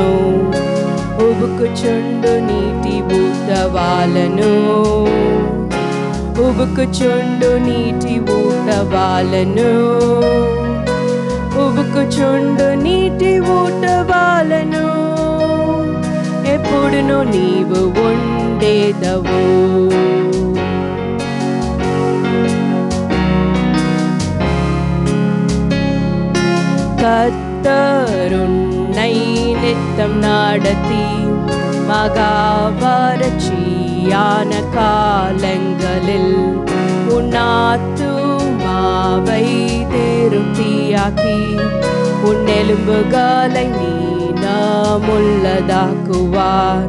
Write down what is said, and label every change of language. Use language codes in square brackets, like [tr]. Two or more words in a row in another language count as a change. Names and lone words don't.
[te] ఉబుకుచుండు నీటి ఊటవాలను, ఉబుకుచుండు నీటి ఊటవాలను, ఉబుకుచుండు నీటి ఊటవాలను. ఎప్పుడును నీవు ఉండేదవు. [ta] கர்த்தருன்னை நித்தம் நடத்தி மகாவறட்சியான காலங்களில் உன் ஆத்துமாவை திருப்தியாக்கி உன் எலும்புகளை நீளமுள்ளதாக்குவார்.